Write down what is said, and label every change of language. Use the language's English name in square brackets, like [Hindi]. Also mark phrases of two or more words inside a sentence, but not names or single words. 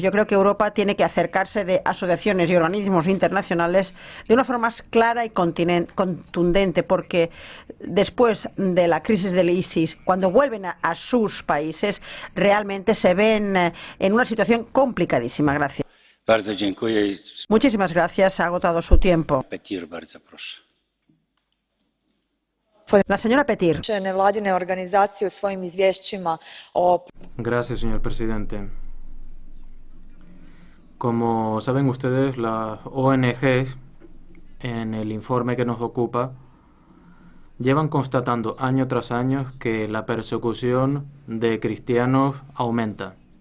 [Spanish] Yo creo que Europa tiene que acercarse de asociaciones y organismos internacionales de una forma más clara y contundente, porque después de la crisis del ISIS, cuando vuelven a sus países, realmente se ven en una situación complicadísima. Gracias. [Polish] Bardzo dziękuję. [Spanish] Muchísimas gracias. Ha agotado su tiempo. [Polish] Petir, bardzo proszę. [Spanish] La señora Petir. [Croatian] Nevladine organizacije u svojim izvješćima o... [Spanish] Gracias, señor presidente. Como saben ustedes, las ONG, en el informe que nos ocupa, llevan constatando año tras año que la persecución de cristianos aumenta.